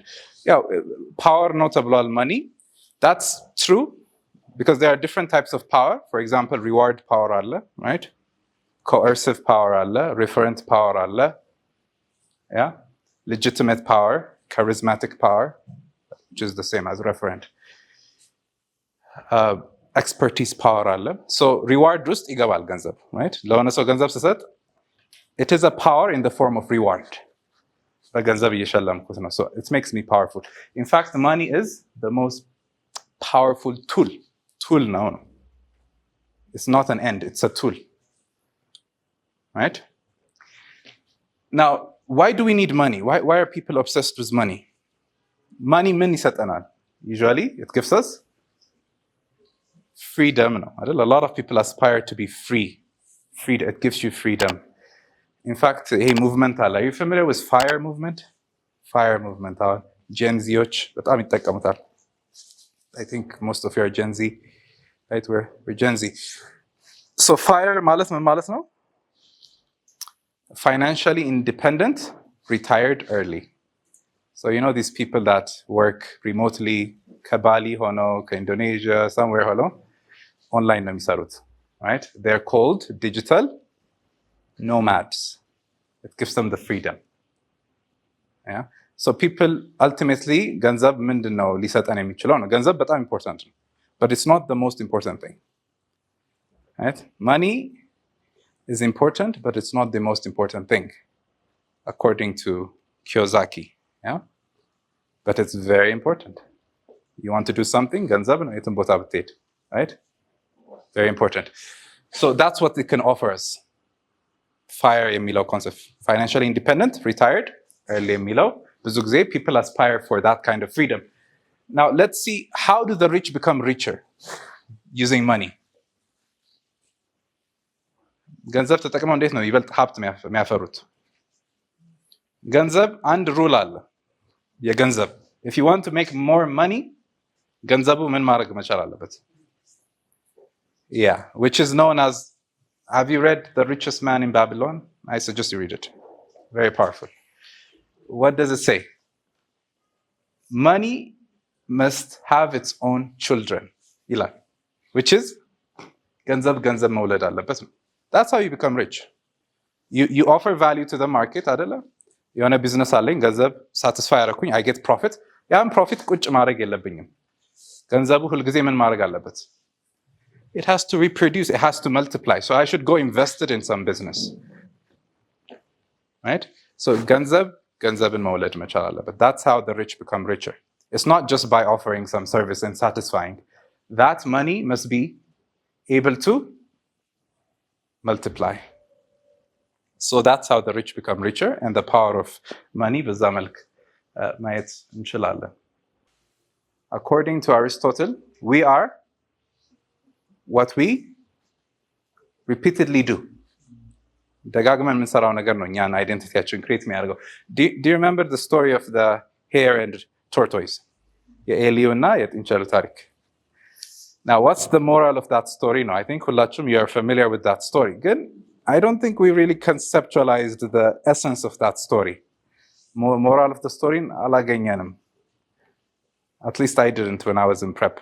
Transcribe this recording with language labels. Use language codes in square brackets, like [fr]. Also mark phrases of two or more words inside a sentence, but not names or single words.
[am] ያው power ነው ተብሏል money. [en] That's true because there are different types of power. For example, reward power አለ, right? Coercive power አለ, referent power አለ, yeah? Legitimate power, charismatic power, which is the same as referent. Expertise power አለ. So reward [am] ውስጥ ይገባል ገንዘብ, [en] right? [am] ለሆነ ሰው ገንዘብ ስሰጥ [en] it is a power in the form of reward. [am] በገንዘብ እየሸለምኩት ነው. [en] So it makes me powerful. In fact, money is the most powerful tool. Tool now. It's not an end, it's a tool. Right? Now, why do we need money? Why are people obsessed with money? [am] Money ምን ይሰጠናል? [en] Usually, it gives us freedom. A lot of people aspire to be free. It gives you freedom. In fact, hey, movement አለ. Are you familiar with fire movement? Fire movement. [am] Gen Zዎች በጣም ይጠቀሙታል. [en] I think most of you are Gen Z, right? We're Gen Z. So fire [am] ማለት ምን ማለት ነው? [en] Financially independent, retired early. So these people that work remotely, [am] ከባሊ ሆኖ ከኢንዶኔዥያ somewhere ሆኖ online ነው የሚሰሩት, [en] right? They're called digital nomads. It gives them the freedom. Yeah. So people ultimately [am] ገንዘብ ምንድነው ሊሰጠን የሚችለው ነው። ገንዘብ በጣም [en] important ነው, but it's not the most important thing. Right? Money is important, but it's not the most important thing, according to Kiyosaki. Yeah? But it's very important. You want to do something, [am] ገንዘብ ነው የትም ቦታ ብትሄድ, [en] right? Very important. So that's what it can offer us. Fire የሚለው concept, financially independent, retired early [am] የሚለው ብዙ ጊዜ [en] people aspire for that kind of freedom. Now let's see, how do the rich become richer using money? [am] ገንዘብ ተጠቅመው እንዴት ነው ይበልጥ ሀብት የሚያፈሩት? ገንዘብ አንድ ሩል አለ የገንዘብ [en] if you want to make more money [am] ገንዘቡ ምን ማድረግ መቻል አለበት? [en] Yeah, which is known as, have you read The Richest Man in Babylon? I suggest you read it. Very powerful. What does it say? Money must have its own children. ይላል. Which is [am] ገንዘብ መውለድ አለበት። [en] That's how you become rich. You offer value to the market [am] አይደለ? የሆነ ቢዝነስ አለኝ ገንዘብ ሳቲስፋይ አደረኩኝ, [en] I get profit. [am] ያን ፕሮፊት ቁጭ ማድረግ የለብኝም። ገንዘቡ ሁልጊዜ ምን ማድረግ አለበት? [en] It has to reproduce, it has to multiply. So I should go invest it in some business. Right? So [am] ገንዘብን መውለድ መቻል አለበት. [en] That's how the rich become richer. It's not just by offering some service and satisfying. That money must be able to multiply. So that's how the rich become richer, and the power of money [am] በዛ መልክ ማየት እንችላለን. [en] According to Aristotle, we are what we repeatedly do. [am] ደጋግመን የምንሰራው ነገር ነው እኛን አይደንቲቲያችን ክሬት የሚያደርገው. [en] Do you remember the story of the hare and tortoise? [am] የኤልዩ እና የጥንቸሉ ታሪክ። [en] Now, what's the moral of that story? No, I think ሁላችሁም you are familiar with that story. Good. I don't think we really conceptualized the essence of that story. Moral of the story, አላገኘንም. At least I didn't when I was in prep.